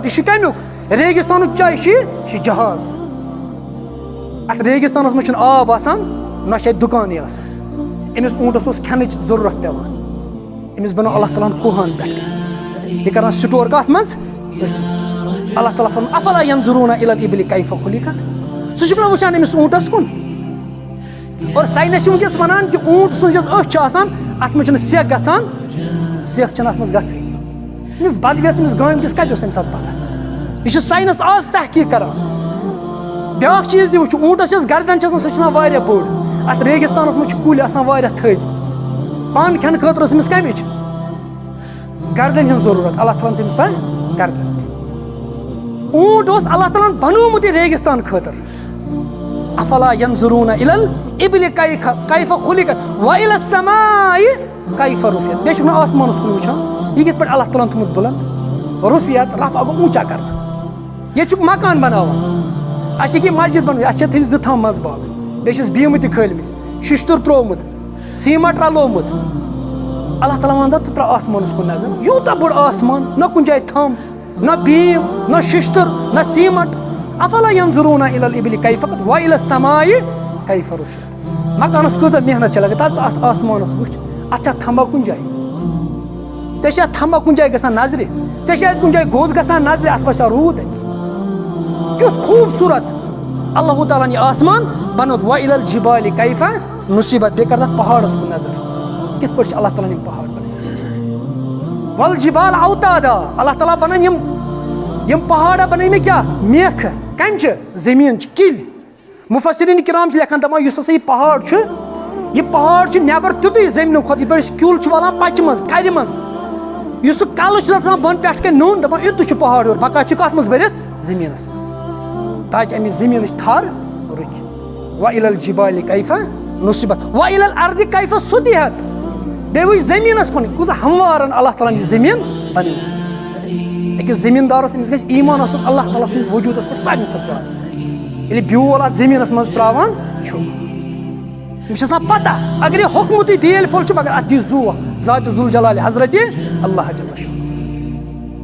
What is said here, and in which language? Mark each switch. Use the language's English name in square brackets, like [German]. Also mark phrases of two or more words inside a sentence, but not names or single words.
[Kashmiri] یہِ چھُ کَمیُک ریگِستانُک چاے چھُ یہِ چھُ جہاز. اتھ ریگِستانس منٛز چھُنہٕ آب آسان نہ چھِ اَتہِ دُکانٕے آسان. أمِس اوٗنٹس اوس کھٮ۪نٕچ ضروٗرت پٮ۪وان. أمِس بنوو اللہ تعالیٰ ہن کوہان پٮ۪ٹھ یہِ کران سٹور کتھ منٛز اللہ تعالیٰ فرماوان [Arabic] افلا ینظرون الى الابل کیف خلقت. [Kashmiri] ژٕ چھُکھ نہ وٕچھان أمِس اوٗنٹس کُن. اور ساینس چھُ وٕنکیٚس ونان کہِ اوٗنٹ سٕنٛز یۄس أچھ چھِ آسان اتھ منٛز چھنہٕ سٮ۪کھ گژھان سٮ۪کھ چھنہٕ اتھ منٛز گژھٕنۍ. أمِس بدوِیس أمِس گامہِ کِس کتہِ اوس اَمہِ ساتہٕ پتہ. یہِ چھُ ساینس آز تحقیٖق کران. بیٛاکھ چیٖز تہِ وٕچھ اوٗنٹس یۄس گردن چھِ آسان سۄ چھِ آسان واریاہ بٔڑ. اتھ ریگِستانس منٛز چھِ کُلۍ آسان واریاہ تھٔدۍ. پن کھٮ۪نہٕ خٲطرٕ ٲس أمِس کمِچ گردن ہٕنٛز ضروٗرت. اللہ تعالیٰ ہن تٔمِس سۄ گردن. اونٹ اوس اللہ تعالیٰ بنومُت یہِ ریگِستان خٲطرٕ. [Arabic] افلا ینظرون الى الابل کیف خلقت والى السماء کیف رفعت. [Kashmiri] بیٚیہِ چھُکھ نہٕ آسمانَس کُن وٕچھان یہِ کِتھ پٲٹھۍ اللہ تعالیٰ ہن تھوٚمُت بُلنٛد. [Arabic] رفعت رفع [Kashmiri] گوٚو [Urdu] اونچا کرنا. [Kashmiri] ییٚتہِ چھُکھ مکان بناوان, اَسہِ چھِ کینٛہہ مسجد بنٲوِتھ, اَسہِ چھِ تھٲومٕتۍ 2 تھَم منٛزٕ باغ, بیٚیہِ چھِس بیٖمہٕ تہِ کھٲلمٕتۍ, شِشتُر ترٛوومُت, سیٖمٹ رلومُت. اللہ تعالیٰ وَنان ژٕ ترٛاو آسمانَس کُن نظر. یوٗتاہ بوٚڑ آسمان, نہ کُنہِ جایہِ تھَم, نہ بیٖم, نہ شِشتُر, نہ سیٖمٹ. [Arabic] افلا ینظرون الى الابل کیف والى السماء کیف رفعت. [Kashmiri] مکانس کۭژاہ محنت چھِ لگان, تَتھ اَتھ آسمانس وٕچھ, اَتھ چھا تھمبا کُنہِ جایہِ, ژےٚ چھا تھمبا کُنہِ جایہِ گژھان نظرِ, ژےٚ چھا کُنہِ جایہِ گوٚد گژھان نظرِ, اَتھ وسیا روٗد اَتہِ. کیُتھ خوٗبصوٗرت اللہ تعالیٰ ہن یہِ آسمان بنووُت. [Arabic] والى الجبال کیف نصبت. [Kashmiri] بیٚیہِ کر تَتھ پہاڑس کُن نظر, کِتھ پٲٹھۍ چھِ اللہ تعالیٰ ہن یِم پہاڑ بنٲومٕتۍ. [Arabic] والجبال اوتادا. [Kashmiri] اللہ تعالیٰ بنٲوۍ یِم پہاڑا بنٲوۍ مےٚ کیٛاہ, میکھٕ, کنچہِ, زٔمیٖنچہِ کِلۍ. مُفسریٖن کرام چھِ لیکھان دپان یُس ہسا یہِ پہاڑ چھُ, یہِ پہاڑ چھُ نیبر تیُتُے زٔمیٖنہٕ کھۄتہٕ یِتھ پٲٹھۍ أسۍ کیُل چھُ والان پچہِ منٛز, کرِ منٛز. یُس سُہ کلہٕ چھُ آسان بۄن پٮ۪ٹھ کنۍ نوٚن, دپان یُتُے چھُ پہاڑ ہیوٚر, بقا چھُ کتھ منٛز بٔرِتھ, زٔمیٖنس منٛز, تاکہِ امہِ زٔمیٖنٕچ تھر رُکہِ. [Arabic] والى الجبال کیف نصبت والى الارض کیف سطحت. [Kashmiri] بیٚیہِ وٕچھ زٔمیٖنس کُن, کۭژاہ ہموارن اللہ تعالیٰ ہن یہِ زٔمیٖن بنٲومٕژ. أکِس زٔمیٖندارس أمِس گژھِ ایمان آسُن اللہ تعالیٰ سٕنٛدِس وجوٗدس پٮ۪ٹھ ساروی کھۄتہٕ زیادٕ. ییٚلہِ بیول اتھ زٔمیٖنس منٛز ترٛاوان چھُ, أمِس چھِ آسان پتہ اگر یہِ ہوٚکھمُتٕے بیلۍ پھوٚل چھُ مگر اتھ دی زوٗ ذاتِ ذوالجلالِ حضرتِ اللہ جل شانُہ.